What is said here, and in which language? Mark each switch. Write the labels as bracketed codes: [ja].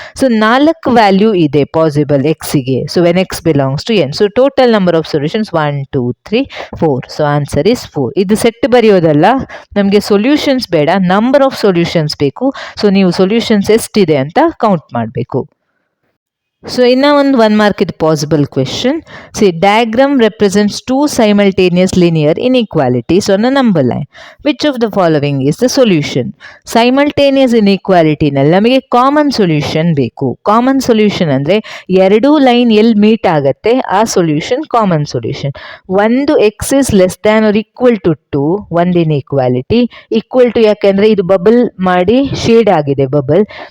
[kn] So 4 value ಇದೆ possible ಎಕ್ಸಿಗೆ. [en] So when X belongs to N. So total number of solutions 1, 2, 3, 4. So answer is 4. [kn] ಇದು set ಬರೆಯೋದಲ್ಲ, ನಮಗೆ solutions ಬೇಡ, number of solutions ಬೇಕು. So ನೀವು solutions ಎಷ್ಟಿದೆ ಅಂತ ಕೌಂಟ್ ಮಾಡಬೇಕು. ಸೊ ಇನ್ನ ಒಂದು 1 ಮಾರ್ಕ್ ಇದು possible question. [en] C, diagram represents 2 simultaneous linear inequalities on a number line. Which of the following is the solution? [kn] Simultaneous ಇನ್ಇಕ್ವಾಲಿಟಿನಲ್ಲಿ ನಮಗೆ ಕಾಮನ್ ಸೊಲ್ಯೂಷನ್ ಬೇಕು. ಕಾಮನ್ ಸೊಲ್ಯೂಷನ್ ಅಂದರೆ ಎರಡೂ ಲೈನ್ ಎಲ್ಲಿ ಮೀಟ್ ಆಗುತ್ತೆ ಆ ಸೊಲ್ಯೂಷನ್ ಕಾಮನ್ ಸೊಲ್ಯೂಷನ್. [en] ಒಂದು X is less than or equal to 2, ಒಂದು inequality. [kn] Equal to ಯಾಕೆಂದರೆ ಇದು ಬಬಲ್ ಮಾಡಿ ಶೇಡ್ ಆಗಿದೆ ಬಬಲ್.